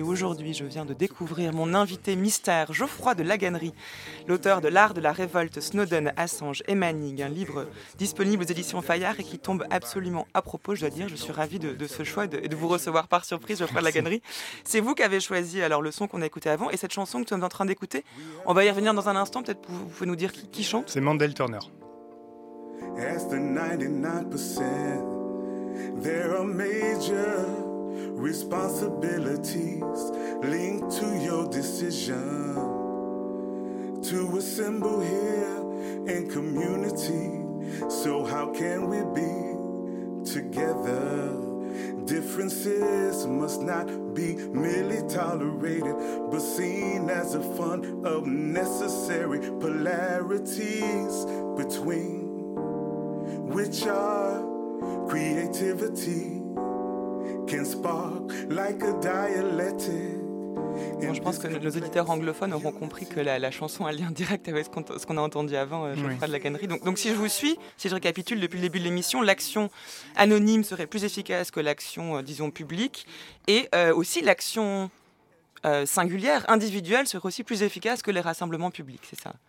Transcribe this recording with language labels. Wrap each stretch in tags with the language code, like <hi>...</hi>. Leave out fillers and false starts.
<fr>Aujourd'hui, je viens de découvrir mon invité mystère, Geoffroy de Laganerie, l'auteur de L'art de la révolte, Snowden, Assange et Manning, un livre disponible aux éditions Fayard et qui tombe absolument à propos, je dois dire. Je suis ravi de ce choix et de vous recevoir par surprise, Geoffroy de Laganerie. C'est vous qui avez choisi alors le son qu'on a écouté avant et cette chanson que nous sommes en train d'écouter. On va y revenir dans un instant, peut-être vous pouvez nous dire qui chante. C'est Mandel Turner.</fr> <en>As the 99%, there are major responsibilities linked to your decision to assemble here in community. So how can we be together? Different. differences must not be merely tolerated, but seen as a fund of necessary polarities between which our creativity can spark like a dialectic.</en> <fr>Bon, je pense que nos auditeurs anglophones auront compris que la chanson a un lien direct avec ce qu'on a entendu avant, Geoffroy de la Canerie. Donc si je vous suis, si je récapitule depuis le début de l'émission, l'action anonyme serait plus efficace que l'action, disons, publique. Et aussi l'action singulière, individuelle, serait aussi plus efficace que les rassemblements publics, c'est ça?</fr>